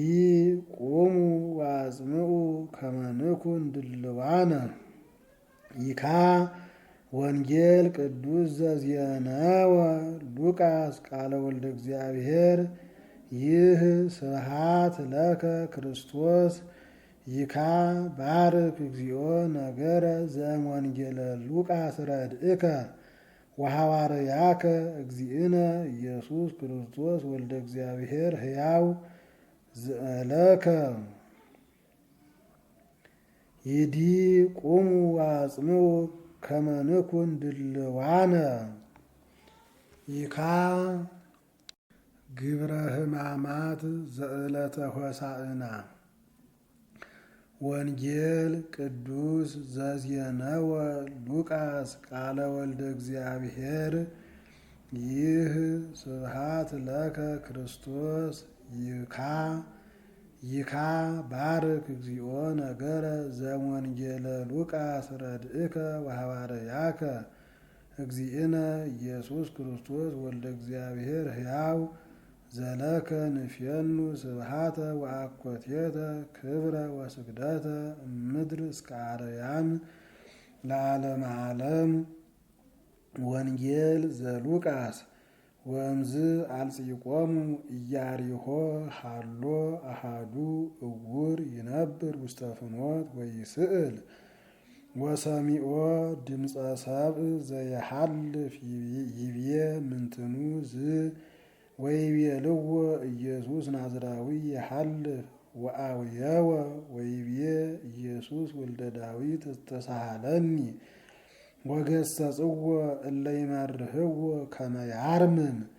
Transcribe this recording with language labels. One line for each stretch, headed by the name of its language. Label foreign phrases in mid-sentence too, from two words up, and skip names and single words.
Geez: ቁሙ ወአጽምዑ ከመ ንኩን ድልዋነ ይካ ወንጌል ቅዱስ ዘዜነወ ሉቃስ ቃለ ወልደ እግዚአብሔር ይህ ስብሐት ለከ ክርስቶስ ይካ ባርክ እግዚኦ ነገረ ዘእምወንጌለ ሉቃስ ረድእከ ወሐዋርያከ እግዚእነ ኢየሱስ ክርስቶስ ወልደ እግዚአብሔር ሕያው ዘለከ ይዲ ቁሙ ወአጽምዑ ከመ ንኩን ድልዋነ ይካ ግብረ ሕማማት ዘዕለተ ሆሳዕና ወንጌል ቅዱስ ዘዜነወ ሉቃስ ቃለ ወልደ እግዚአብሔር ይህ ስብሐት ለከ ክርስቶስ ይካ ባርክ እግዚኦ ነገረ ዘእምወንጌለ ሉቃስ ረድእከ ወሐዋርያከ እግዚእነ ኢየሱስ ክርስቶስ ወልደ እግዚአብሔር ሕያው ዘለከ ንፍየኑ ስብሐተ ወአኮቴተ ክብረ ወስግደተ እምድር እስከ አርያም ለዓለመ ዓለም ወንጌል ዘሉቃስ ወእምዝ አልጽቆሙ ኢያሪሆ ሃሎ አሃዱ እውር ይነብር ውስተ ፍኖት ወይስእል ወሰሚዖ ድምፀ ሰብእ ዘየሐልፍ ይብዬ ምንትኑ ዝ ወይቤልዎ ኢየሱስ ናዝራዊ የሐልፍ ወአውየወ ወይቤ ኢየሱስ ወልደ ዳዊት ተሳሃለኒ ወገሰጽዎ እለ ይመርህዎ ከመ ያርምም